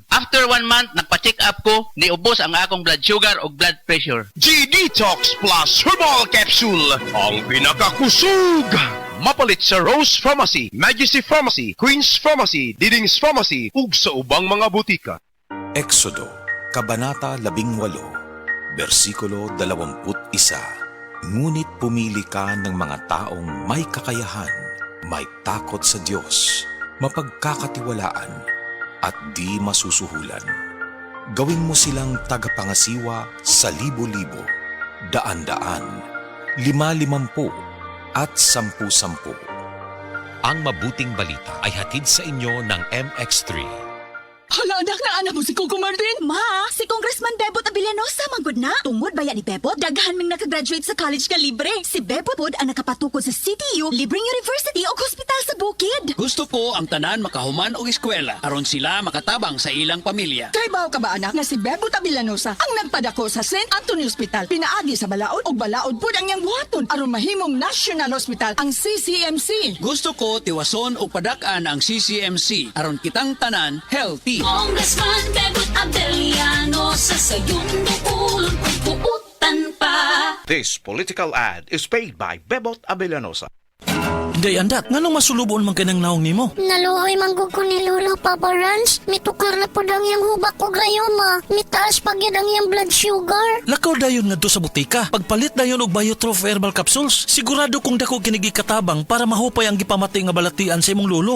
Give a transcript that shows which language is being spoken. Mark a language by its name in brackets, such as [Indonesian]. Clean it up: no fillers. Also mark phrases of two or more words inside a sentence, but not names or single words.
[English] After 1 month, [Cebuano] nagpa-check up ko, niubos ang akong [English] blood sugar [Cebuano] og [English] blood pressure. [Cebuano] G-Detox Plus Herbal Capsule, ang pinakakusog. Mapalit sa Rose Pharmacy, Majesty Pharmacy, Queen's Pharmacy, Diding's Pharmacy, ug sa ubang mga butika. [Filipino] Exodo, Kabanata 18, versikulo 21. Ngunit pumili ka ng mga taong may kakayahan, may takot sa Diyos, mapagkakatiwalaan, at di masusuhulan. Gawin mo silang tagapangasiwa sa libo-libo, daan-daan, 50-50 at 10-10. Ang mabuting balita ay hatid sa inyo ng MX3. Hala, anak na anak mo si Coco Martin. [Cebuano] Ma, si Congressman Bebot Abilianosa manggod na. Tungod baya ni Bebot, daghan ming nakagraduate sa college ka libre. Si Bebot pod ang nakapatukod sa CTU, libreng university o hospital sa bukid. Gusto ko ang tanan makahuman og eskwela aron sila makatabang sa ilang pamilya. Kay baw ka ba anak nga si Bebot Abilianosa ang nagpadako sa St. Anthony Hospital, pinaagi sa balaod og balaod pod ang iyang buhaton aron mahimong National Hospital ang CCMC. Gusto ko tiwason og padak-an ang CCMC aron kitang tanan healthy. Congressman Bebot Abilianosa sa iyong dukulong pagpuutan pa. [English] This political ad is paid by Bebot Abilianosa. [Cebuano] Day andat, nganong masulubon man kanang naong nimo? Naluoy manggug ko ni Lolo Papa Rans. Mitukar na po ang iyang hubak ko gayoma. Mitaas pag yun ang iyang [English] blood sugar. [Cebuano] Lakaw dayon nga do sa butika. Pagpalit dayon og Biotrof Herbal Capsules. Sigurado kung dako kinigi katabang para mahupay ang gipamati nga balatian sa imong lolo.